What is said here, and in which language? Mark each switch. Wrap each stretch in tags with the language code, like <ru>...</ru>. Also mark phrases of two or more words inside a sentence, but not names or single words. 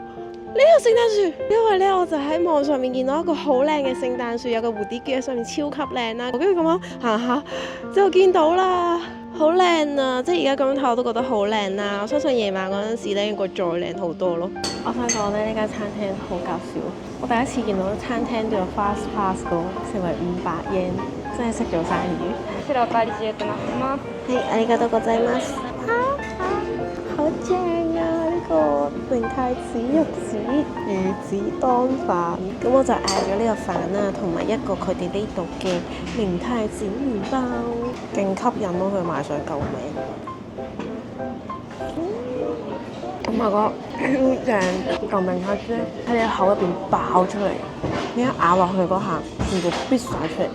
<yue>呢個聖誕樹，因為咧我就喺網上面見到一個好靚嘅聖誕樹，有個蝴蝶結喺上面超級靚啦。跟住咁樣行下之後見到啦，好靚啊！即係而家咁樣睇我都覺得好靚啦。我相信夜晚嗰陣時咧應該再靚好多咯。我想講咧呢間餐廳好搞笑，我第一次見到餐廳都有</yue> <en>fast pass</en> <yue>個，成為500 yen，真係識做生意。</yue> <ja>こちらおかわり自由となってます。係，ありがとうございます。</ja> <yue>好正啊！呢個明太子玉子魚子當飯，咁我就嗌咗呢個飯啦，同埋一個佢哋呢度嘅明太子麵包，勁吸引咯！佢賣相救命。咁我個超正嚿明太子喺你口入邊爆出嚟，你一咬落去嗰下，全部咇晒出嚟。</yue>